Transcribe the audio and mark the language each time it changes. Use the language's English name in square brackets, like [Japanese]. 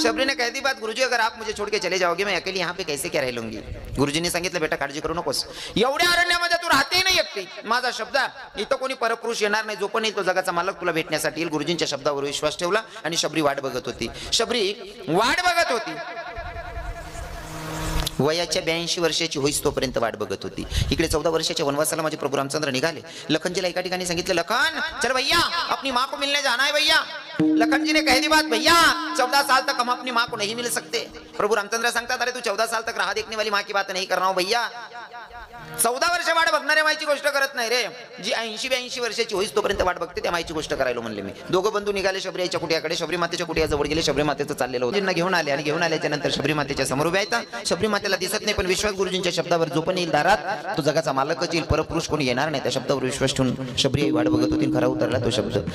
[Hindi] शबरी ने कह दी बात गुरुजी अगर आप मुझे छोड़ के चले जाओगे मैं अकेली यहाँ पे कैसे क्या रह लूंगी. [Marathi] गुरुजींनी सांगितलं बेटा काळजी करू नकोस, एवढ्या अरण्यामध्ये तू राहते नाही एकटी. माझा शब्द इथं कोणी परपुरुष येणार नाही, जो पण येईल तो जगाचा मालक तुला भेटण्यासाठी येईल. गुरुजींच्या शब्दावर विश्वास ठेवला आणि शबरी वाट बघत होती. शबरी वाट बघत होती. वयाच्या 82 वर्षाची होईस तोपर्यंत वाट बघत होती. इकडे 14 वर्षाच्या वनवासाला माझे प्रभू रामचंद्र निघाले. लखनजीला एका ठिकाणी सांगितलं [Hindi] लखन चल भैया अपनी माँ को मिलने जाना है भैया. लखन जी ने कह दी बात भैया 14 साल तक हम अपनी माँ को नहीं मिल सकते. [Marathi] प्रभु रामचंद्र सांगतात अरे तू [Hindi] 14 साल तक राह देखने वाली माँ की बात नहीं कर रहा हूं भैया. [Marathi] 14 वर्ष वाट बघणाऱ्या माईची गोष्ट करत नाही रे. जी 80-82 वर्षाची होईस तोपर्यंत वाट बघते त्या माईची गोष्ट करायला म्हणले मी. दोघं बंधू निघाले शबरी आईच्या कुटियाकडे. शबरी मातेच्या कुटियाजवळ गेले. शबरी मातेचं चाललेलं होतं. घेऊन आले आणि घेऊन आल्याच्या नंतर शबरी मातेच्या समोर उभे आहेत. शबरी मातेला दिसत नाही पण विश्वास गुरुजींच्या शब्दावर जो पण येईल दारात तो जगाचा मालकच येईल, परपुरुष कोणी येणार नाही. त्या शब्दावर विश्वास ठेवून शबरी आई वाट बघत होती. खरा उतरला तो शब्द.